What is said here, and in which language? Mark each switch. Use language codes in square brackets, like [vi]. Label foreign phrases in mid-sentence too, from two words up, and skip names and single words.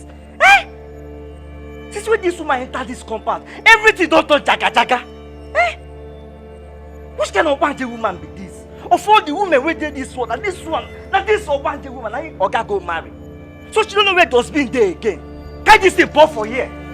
[pcm] Eh? Since when this woman entered this compound, everything don't turn jaga jaga. Eh? Which kind of Obanje woman be this? Of all the women who did this one, and this Obanje woman, I Oga go marry. So she don't know where dustbin there again. Can't this thing pour for here?